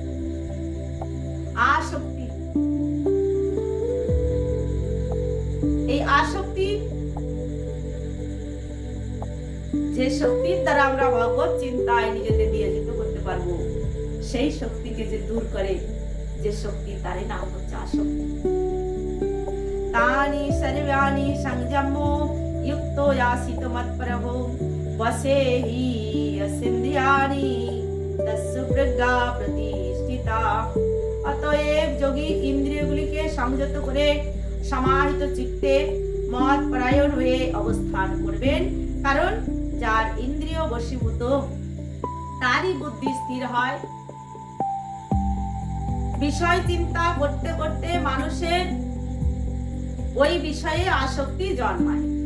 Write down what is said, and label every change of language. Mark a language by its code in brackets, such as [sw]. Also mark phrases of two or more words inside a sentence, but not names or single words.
[bn] আসক্তি, এই আসক্তি যে শক্তির দ্বারা আমরা ভগবত চিন্তায় নিজেদের নিয়োজিত করতে পারবো, সেই শক্তিকে যে দূর করে যে শক্তি, তারই নাম হচ্ছে আসক্তি। [sa] तानि सर्वाणि संयम्य युक्तो यासितो मत्परः वसेहि यस्येन्द्रियाणि तस्य प्रज्ञा प्रतिष्ठिता। [bn] অতএব যোগী ইন্দ্রিয়গুলিকে সংযত করে সমাহিত চিত্তে মত পরায়ণ হয়ে অবস্থান করবেন। কারণ যার ইন্দ্রিয় বশীভূত, তারই বুদ্ধি স্থির হয়। বিষয় চিন্তা করতে করতে মানুষের ওই বিষয়ে আসক্তি জন্মায়।